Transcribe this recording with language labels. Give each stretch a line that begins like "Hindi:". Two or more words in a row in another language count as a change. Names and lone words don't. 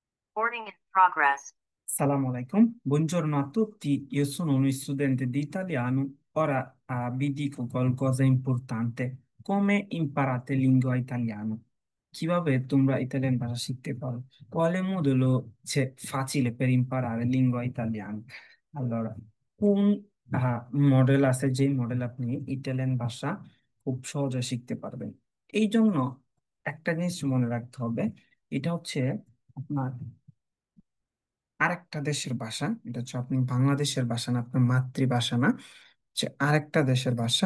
English: Recording in progress.
Arabic: السلام عليكم,
Italian: buongiorno a tutti. Io sono uno studente di italiano. Ora vi dico qualcosa importante. Come imparate lingua italiana?
Bangla: কিভাবে তোমরা ইতালিয়ান ভাষা শিখতে পারো?
Italian: Quale modulo c'è facile per imparare lingua italiana? Allora,
Bangla: কোন মডেল আছে যে মডেল আপনি ইতালিয়ান ভাষা খুব সহজে শিখতে পারবেন? এই জন্য একটা জিনিস মনে রাখতে হবে। এটা হচ্ছে আপনার আরেকটা দেশের ভাষা। এটা হচ্ছে আপনি বাংলাদেশের ভাষা না, আপনার মাতৃভাষা না, হচ্ছে আরেকটা দেশের ভাষা।